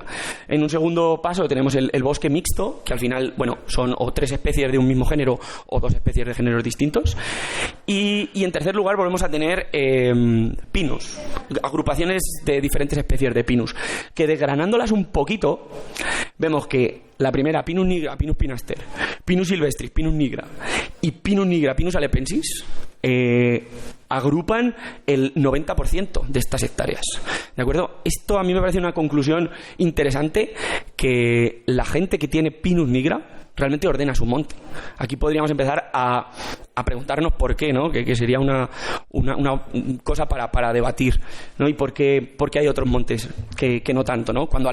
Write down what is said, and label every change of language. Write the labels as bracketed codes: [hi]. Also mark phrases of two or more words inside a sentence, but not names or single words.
[es] En un segundo paso tenemos el bosque mixto, que al final, son o 3 especies de un mismo género o 2 especies de géneros distintos. Y en tercer lugar volvemos a tener pinus, agrupaciones de diferentes especies de pinus, que desgranándolas un poquito, vemos que la primera, Pinus nigra, Pinus pinaster, Pinus silvestris, Pinus nigra y Pinus nigra, Pinus alepensis, agrupan el 90% de estas hectáreas, ¿de acuerdo? Esto a mí me parece una conclusión interesante, que la gente que tiene Pinus nigra realmente ordena su monte. Aquí podríamos empezar a preguntarnos por qué, ¿no? Que sería una cosa para debatir, ¿no? Y por qué hay otros montes que no tanto, ¿no?